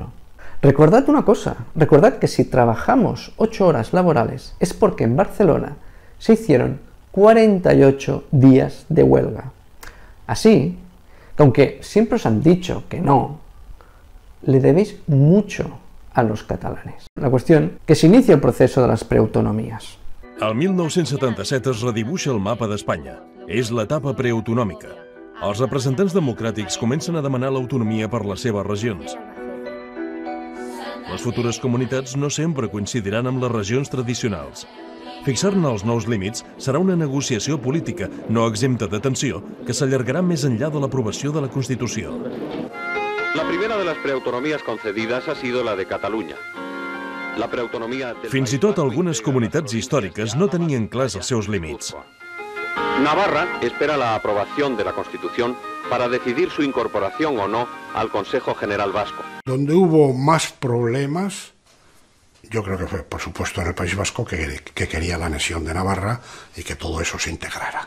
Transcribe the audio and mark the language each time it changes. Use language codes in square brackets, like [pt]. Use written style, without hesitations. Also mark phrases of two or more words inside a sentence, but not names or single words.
[es] Recordad una cosa, recordad que si trabajamos 8 horas laborales es porque en Barcelona se hicieron 48 días de huelga. Así, que aunque siempre os han dicho que no, le debéis mucho a los catalanes. La cuestión que se inicia el proceso de las preautonomías. [ca] El 1977 es redibuixa el mapa d'Espanya. És l'etapa preautonòmica. Els representants democràtics comencen a demanar l'autonomia per les seves regions. Les futures comunitats no sempre coincidiran amb les regions tradicionals. Fixar-ne els nous límits serà una negociació política no exempta de tensió que s'allargarà més enllà de l'aprovació de la Constitució. [es] La primera de las preautonomías concedidas ha sido la de Cataluña. [ca] Fins i tot algunes comunitats històriques no tenien clars els seus límits. [es] Navarra espera la aprobación de la Constitución para decidir su incorporación o no al Consejo General Vasco. Donde hubo más problemas, yo creo que fue, por supuesto, en el País Vasco, que quería la anexión de Navarra y que todo eso se integrara.